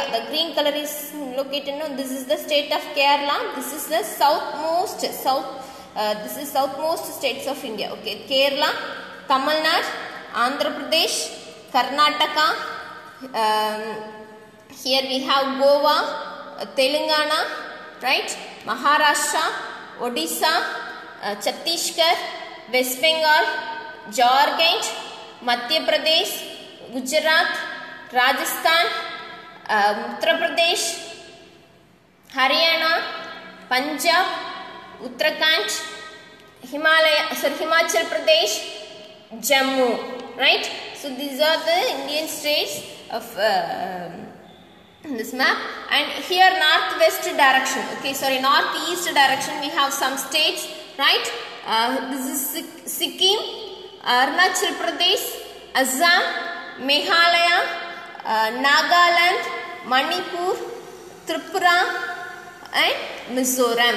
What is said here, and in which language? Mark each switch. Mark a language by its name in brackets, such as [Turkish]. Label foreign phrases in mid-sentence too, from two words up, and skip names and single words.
[English] The green color is located. No, this is the state of Kerala. This is the southmost states of India. Okay, Kerala, Tamil Nadu, Andhra Pradesh, Karnataka. Here we have Goa, Telangana, right? Maharashtra, Odisha, Chhattisgarh, West Bengal, Jharkhand, Madhya Pradesh, Gujarat, Rajasthan, Uttar Pradesh, Haryana, Punjab, Uttarakhand, Himachal Pradesh, Jammu, right? So these are the Indian states of this map. And here northwest direction, okay, sorry, northeast direction we have some states, right? This is Sikkim, Arunachal Pradesh, Assam, Meghalaya, Nagaland, Manipur, Tripura and Mizoram.